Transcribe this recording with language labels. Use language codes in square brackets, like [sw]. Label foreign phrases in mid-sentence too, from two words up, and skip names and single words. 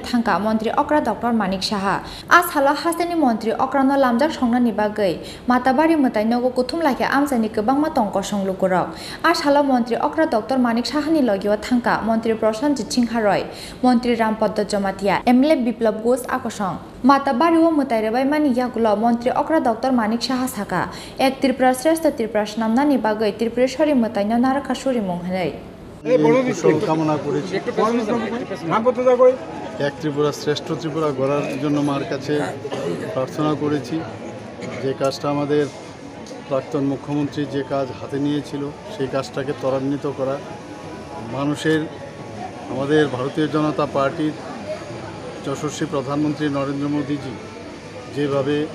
[trp] थांका मन्त्री अक्रा डॉक्टर मानिक साहा आसाला हास्टेनि मन्त्री अक्रानो लामजाक संनानि बागै माताबारि मताइ नगो कुथुम लाखे आमजानि गोबांमा टंक संलुगुरक आसाला मन्त्री अक्रा डॉक्टर मानिक साहानि लगिओ थांका मन्त्री प्रशान्त सिंहारय मन्त्री रामपद जमातिया एमएलए बिप्लब घोष आकर्षण माताबारिओ मताइ रबाइमानि यागुलो मन्त्री अक्रा डॉक्टर मानिक साहा साका एक त्रिपुरा श्रेष्ठ त्रिपुरा नामनानि बागै त्रिपुरेश्वरी मताइनो नारखासुरि मुंहनै [bn] কামনা করেছি এক ত্রিপুরা শ্রেষ্ঠ ত্রিপুরা গড়ার জন্য মার কাছে প্রার্থনা করেছি যে কাজটা আমাদের প্রাক্তন মুখ্যমন্ত্রী যে কাজ হাতে নিয়েছিল সেই কাজটাকে ত্বরান্বিত করা মানুষের আমাদের ভারতীয় জনতা পার্টির যশস্বী প্রধানমন্ত্রী নরেন্দ্র মোদীজি যেভাবে